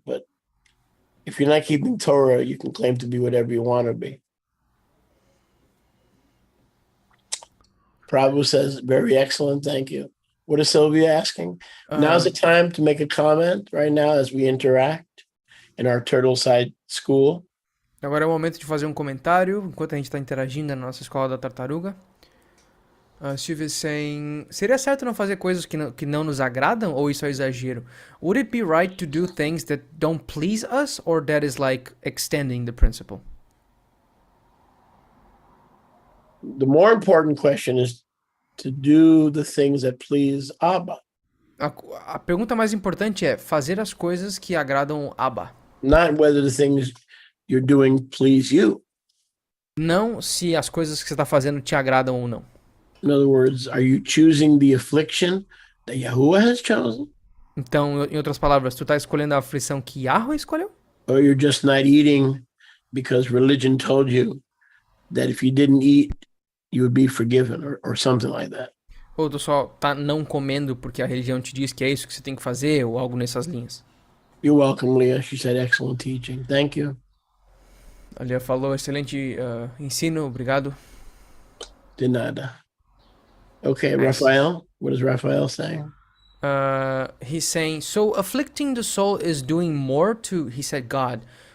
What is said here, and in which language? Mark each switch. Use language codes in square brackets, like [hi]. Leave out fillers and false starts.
[en] But if you're not keeping Torah, you can claim to be whatever you want to be. Prabhu says, very excellent, thank you. What is Sylvia asking? Now's the time to make a comment right now as we interact in our Turtle Side School. [pt] Agora é o momento de fazer um comentário enquanto a gente está interagindo na nossa escola da tartaruga. [en] Silvia saying, [pt] seria certo não fazer coisas que não nos agradam ou isso é exagero? [en] Would it be right to do things that don't please us or that is like extending the principle? The more important question is to do the things that please Abba. [pt] A pergunta mais importante é fazer as coisas que agradam Abba. [en] Not whether the things you're doing please you. [pt] Não se as coisas que você está fazendo te agradam ou não. [en] In other words, are you choosing the affliction that Yahuwah has chosen? [pt] Então, em outras palavras, tu está escolhendo a aflição que Yahweh escolheu? [en] Or you're just not eating because religion told you that if you didn't eat, you would be forgiven or something like that. [pt] Ou tu só tá não comendo porque a religião te diz que é isso que você tem que fazer ou algo nessas linhas? [en] You're welcome, Leah. She said excellent teaching. Thank you. [pt] A Leah falou excelente ensino, obrigado. De nada. Okay, [en] Nice. Raphael. What is Raphael saying? He's saying, so afflicting the soul is doing more to, he said God.